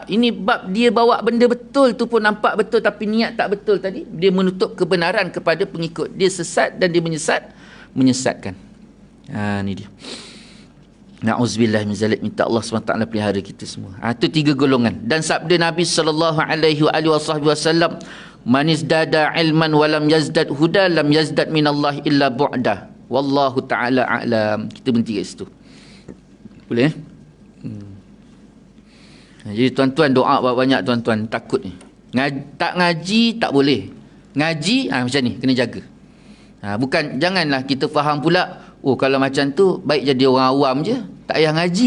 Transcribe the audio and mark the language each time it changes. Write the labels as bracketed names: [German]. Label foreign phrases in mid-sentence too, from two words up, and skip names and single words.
[Malay] Ini bab dia bawa benda betul tu pun nampak betul tapi niat tak betul tadi. Dia menutup kebenaran kepada pengikut. Dia sesat dan dia menyesatkan. Ni dia. [Arabic] نعوذ بالله من ذلك, [Malay] minta Allah SWT pelihara kita semua. Itu 3 golongan. Dan sabda Nabi SAW, [Arabic] من ازداد علما ولم يزدد هدى لم يزدد من الله إلا بعدا. والله تعالى أعلم. [Malay] Kita berhenti kat situ. Boleh? Jadi tuan-tuan doa banyak tuan-tuan, takut ni. Tak ngaji tak boleh. Ngaji macam ni kena jaga. Bukan, janganlah kita faham pula, kalau macam tu baik jadi orang awam je, tak payah ngaji.